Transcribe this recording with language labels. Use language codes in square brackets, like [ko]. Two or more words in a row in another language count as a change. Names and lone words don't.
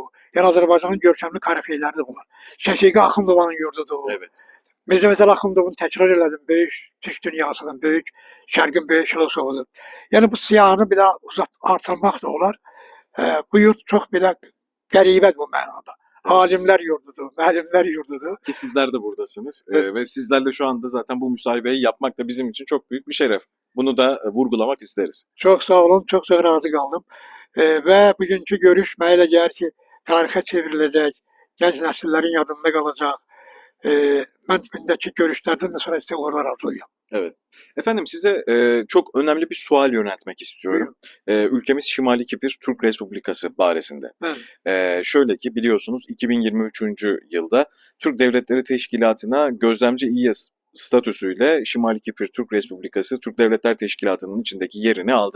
[az] Yəni Azərbaycanın görkəmli korifeyləridir bunlar. Şəfiqi Axundovanın yurdudur. [tr] Evet. [az] Mirza Fətəli Axundovun təkrar elədim, böyük türk dünyasının, böyük şərqin böyük filosofudur. Yəni bu siyahını bir daha artırmaq da olar. Bu yurt çox belə qəribədir bu mənada. Alimlər yurdudur, müəllimlər yurdudur. [tr] Ki sizler de buradasınız. Evet. Ve sizlerle şu anda zaten bu müsahibeyi yapmak da bizim için çok büyük bir şeref. Bunu da vurgulamak isteriz. [az] Çox sağ olun, çox razı qaldım. Və bugünkü görüş mənə elə gəlir ki, tarixə çevriləcək, gənc nəsillərin yadında qalacaq. Mən gündəki görüşlərdən də sonra sizə uğurlar arzulayıram. [tr] Evet. Efendim size çok önemli bir sual yöneltmek istiyorum. Ülkemiz Şimali Kipr Türk Respublikası baresinde. Şöyle ki biliyorsunuz 2023. yılda Türk Devletleri Teşkilatı'na gözlemci üye statüsüyle Şimali Kipr Türk Respublikası Türk Devletler Teşkilatı'nın içindeki yerini aldı.